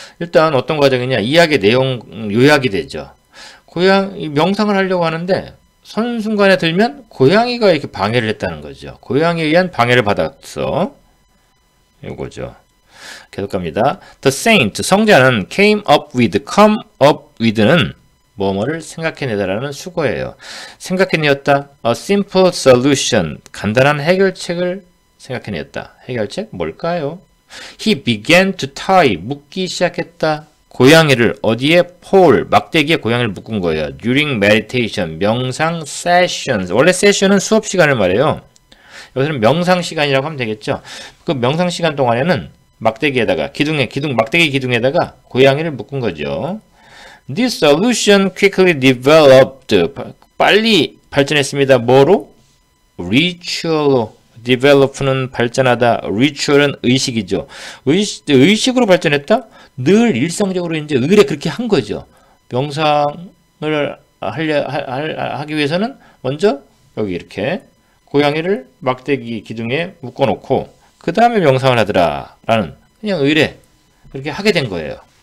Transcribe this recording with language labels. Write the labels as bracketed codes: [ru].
[ko] 일단 어떤 과정이냐. 이야기의 내용 요약이 되죠. 명상을 하려고 하는데, 선순간에 들면 고양이가 이렇게 방해를 했다는 거죠. 고양이에 의한 방해를 받았어. 이거죠. 계속 갑니다. [en] The saint, [ko] 성자는 [en] came up with [ko] 는 뭐뭐를 생각해내다라는 수거예요. 생각해내었다. [en] A simple solution, [ko] 간단한 해결책을 생각해냈다. 해결책 뭘까요? [en] He began to tie, [ko] 묶기 시작했다. 고양이를 어디에? pole, 막대기에 고양이를 묶은 거예요. [en] During meditation, 명상 sessions. [ko] 원래 세션은 수업 시간을 말해요. 여기서는 명상 시간이라고 하면 되겠죠. 그 명상 시간 동안에는 막대기에다가 막대기 기둥에다가 고양이를 묶은 거죠. [en] This solution quickly developed. [ko] 빨리 발전했습니다. 뭐로? ritual로. develop는 발전하다. ritual은 의식이죠. 의식으로 발전했다? 늘 일상적으로 이제 의뢰 그렇게 한 거죠. 명상을 하기 위해서는 먼저 여기 이렇게 고양이를 막대기 기둥에 묶어놓고 그 다음에 명상을 하더라라는 그냥 의뢰 그렇게 하게 된 거예요.